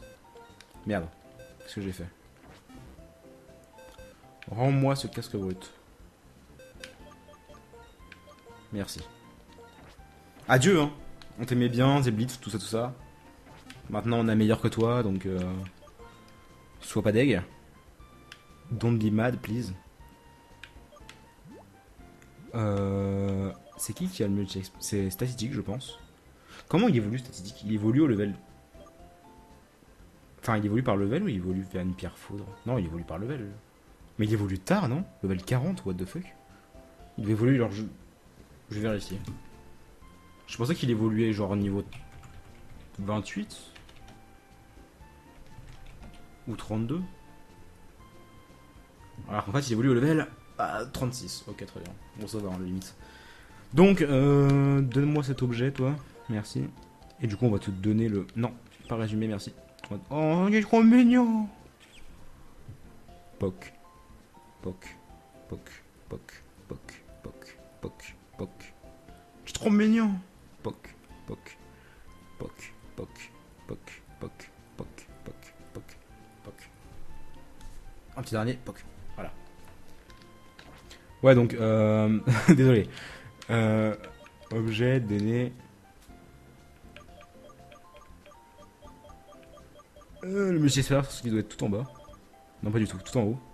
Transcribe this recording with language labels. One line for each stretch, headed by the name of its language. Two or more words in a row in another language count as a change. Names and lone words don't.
French: Merde. Qu'est-ce que j'ai fait? Rends-moi ce casque brut. Merci. Adieu, hein. On t'aimait bien, t'es blitz, tout ça, tout ça. Maintenant, on est meilleur que toi, donc... Sois pas deg.
English: Don't be mad, please.
French: C'est qui a le mieux de Shakespeare? C'est Statistique, je pense. Comment il évolue Statistique? Il évolue au level... Enfin, il évolue par level ou il évolue vers une pierre foudre? Non, il évolue par level. Mais il évolue tard, non?
English: Level 40, what the fuck?
French: Il devait évoluer, genre... Je vais vérifier. Je pensais qu'il évoluait genre niveau 28 ou 32. Alors qu'en fait, il évolue au level 36. Ok, très bien. Bon, ça va, hein, limite. Donc, donne-moi cet objet, toi. Merci. Et du coup, on va te donner le... Non, pas résumé, merci. Oh, il est trop mignon. Poc. Poc. Poc. Poc. Poc. Poc. Poc. Poc. C'est trop mignon. Poc. poc, poc, poc, poc, poc, poc, poc, poc, poc. Un petit dernier, poc. Voilà. Ouais, donc, désolé. Objet, donné. Le multisphère, ce qui doit être tout en bas. Non, pas du tout, tout en haut.